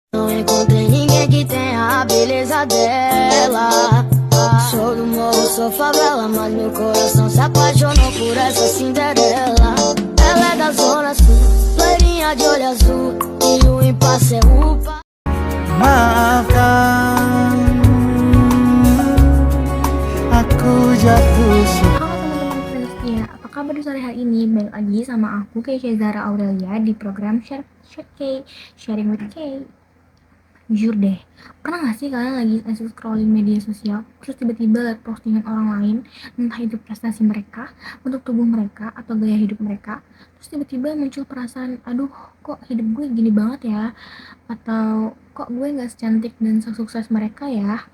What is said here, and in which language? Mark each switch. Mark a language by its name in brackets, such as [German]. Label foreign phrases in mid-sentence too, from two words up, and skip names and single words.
[Portuguese] Não encontrei ninguém que tenha a beleza dela. Sou do morro, sou favela, mas meu coração se apaixonou por essa Cinderela. Ela é da zona sul, loirinha de olho azul, e o impasse é upa. [Indonesian] Maafkan, aku jatuh. Halo teman-teman setia, apa kabar di sore hari ini? Balik lagi sama aku Keisha Zara Aurelia di program Sharing with Kay. Jujur deh, pernah gak sih kalian lagi asik scrolling media sosial, terus tiba-tiba liat postingan orang lain, entah itu prestasi mereka, bentuk tubuh mereka, atau gaya hidup mereka, terus tiba-tiba muncul perasaan, aduh kok hidup gue gini banget ya, atau kok gue gak secantik dan sesukses mereka ya.